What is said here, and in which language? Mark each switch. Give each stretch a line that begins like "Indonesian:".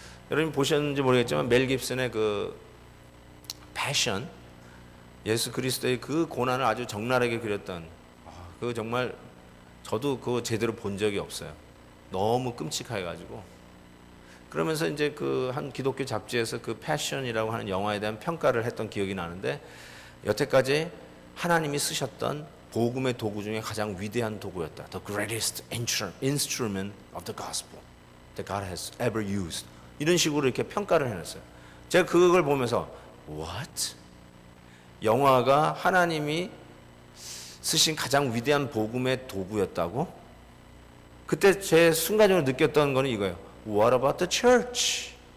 Korean: 여러분 보셨는지 모르겠지만 멜 깁슨의 그 패션, 예수 그리스도의 그 고난을 아주 적나라하게 그렸던, 그거 정말 저도 그거 제대로 본 적이 없어요. 너무 끔찍해가지고. 그러면서 이제 그 한 기독교 잡지에서 그 패션이라고 하는 영화에 대한 평가를 했던 기억이 나는데, 여태까지 하나님이 쓰셨던 복음의 도구 중에 가장 위대한 도구였다.
English: The greatest instrument of the gospel that God has ever used.
Korean: 이런 식으로 이렇게 평가를 해놨어요. 제가 그걸 보면서 What? 영화가 하나님이 쓰신 가장 위대한 복음의 도구였다고? 그때 제 순간적으로 느꼈던 거는 이거예요.
English: What about the church?